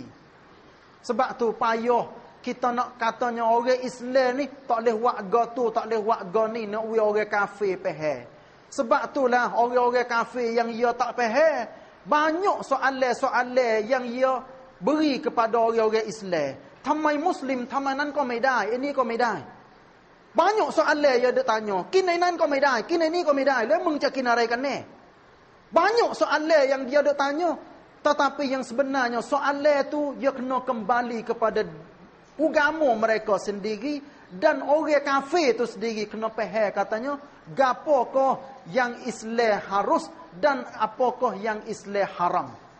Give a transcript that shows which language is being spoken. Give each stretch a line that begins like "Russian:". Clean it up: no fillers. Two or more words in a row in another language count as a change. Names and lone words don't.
Malay: Sebab tu payah kita nak katanya orang Islam ni tak boleh warga tu, tak boleh warga ni, nak we orang kafir faham. Sebab itulah orang-orang kafir yang ia tak faham, banyak soalan-soalan yang ia beri kepada orang-orang Islam.
Thai: ทำไมมุสลิมทำไมนั้นก็ไม่ได้ไอ้นี่ก็ไม่ได้
Malay: banyak soalan yang dia tanya,
Thai: กินไอ้นั้นก็ไม่ได้ กินไอ้นี่ก็ไม่ได้ แล้วมึงจะกินอะไรกันแน่
Malay: banyak soalan yang dia tanya. Tetapi yang sebenarnya soalan itu dia kena kembali kepada agama mereka sendiri, dan orang kafir itu sendiri kena faham katanya gapokah yang Islam harus dan apakah yang Islam haram.